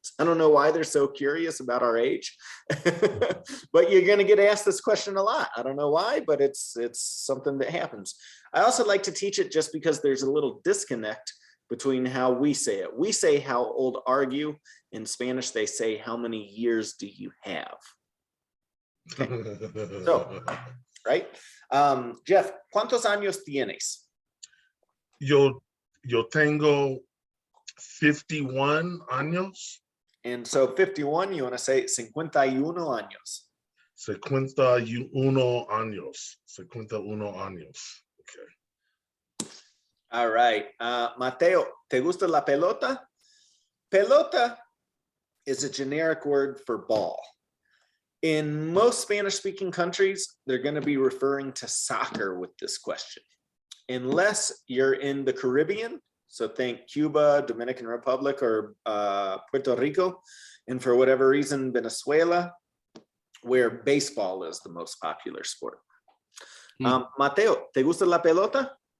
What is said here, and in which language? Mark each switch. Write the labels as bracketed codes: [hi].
[en] I don't know why they're so curious about our age, but you're going to get asked this question a lot. I don't know why, but it's something that happens. I also like to teach it just because there's a little disconnect between how we say it. We say, how old are you? In Spanish, they say, how many years do you have? Okay. So, right? [es] Jeff, ¿cuántos años tienes? Yo tengo 51 años. [en] And so 51, you want to say [es] 51 años. 51 años. 51 años. Okay. [en] All right. [es] Mateo, ¿te gusta la pelota? [en] Pelota is a generic word for ball. In most Spanish-speaking countries, they're going to be referring to soccer with this question. Unless you're in the Caribbean, so think Cuba, Dominican Republic, or Puerto Rico, and for whatever reason, Venezuela, where baseball is the most popular sport. [es] Mateo, ¿te gusta la pelota?